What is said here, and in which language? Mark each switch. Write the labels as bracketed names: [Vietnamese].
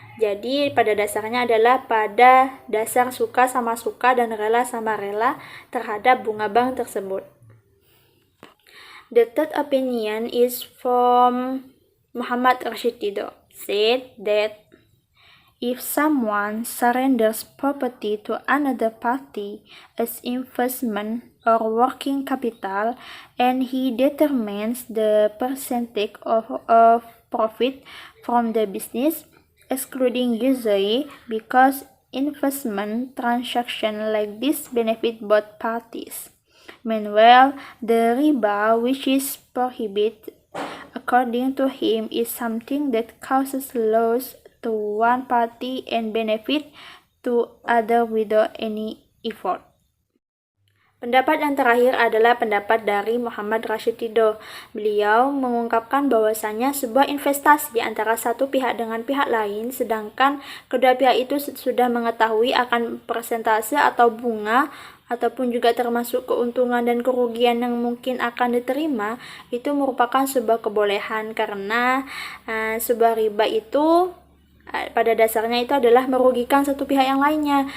[Indonesian] Jadi pada dasarnya adalah pada dasar suka sama suka dan rela sama rela terhadap bunga bank tersebut. [English] The third opinion is from Muhammad Rashid Ridho, said that if someone surrenders property to another party as investment or working capital and he determines the percentage of profit from the business, excluding usury, because investment transactions like this benefit both parties. Meanwhile, the riba, which is prohibited, according to him, is something that causes loss to one party and benefit to other without any effort. [Indonesian] Pendapat yang terakhir adalah pendapat dari Muhammad Rashid Ridho. Beliau mengungkapkan bahwasanya sebuah investasi antara satu pihak dengan pihak lain, sedangkan kedua pihak itu sudah mengetahui akan persentase atau bunga ataupun juga termasuk keuntungan dan kerugian yang mungkin akan diterima, itu merupakan sebuah kebolehan karena sebuah riba itu pada dasarnya itu adalah merugikan satu pihak yang lainnya.